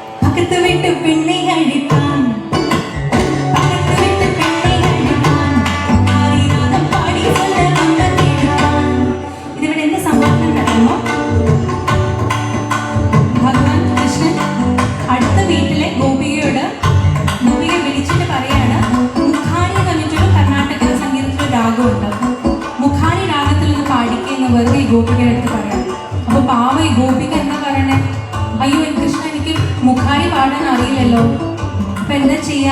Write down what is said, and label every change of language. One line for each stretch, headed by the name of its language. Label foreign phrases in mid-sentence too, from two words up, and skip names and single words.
Tamil: பக்கத்து வீட்டு பெண்ணை அடித்தான், பக்கத்து வீட்டு பெண்ணை அடித்தான், ஆரிராகம் பாடி சொல்ல வந்த தேடித்தான். இதை விட என்ன சமாதானம் நடக்குமோ?
Malayalam: ഭഗവാൻ കൃഷ്ണൻ അടുത്ത വീട്ടിലെ ഗോപികയെ വിളിച്ചിട്ട് പറയാണ്, മുഖാനി എന്ന് പറഞ്ഞിട്ടൊരു കർണാടക സംഗീതത്തിലൊരു രാഗമുണ്ട്, മുഖാനി രാഗത്തിൽ നിന്ന് പാടിക്കുന്ന വെറുതെ ഈ ഗോപികയുടെ അടുത്ത് പറയാം. അപ്പൊ പാവ ഈ ഗോപിക എന്താ പറയണേ, അയ്യോ കൃഷ്ണ എനിക്ക് മുഖാരി പാടാൻ അറിയില്ലല്ലോ, അപ്പൊ എന്താ ചെയ്യാ?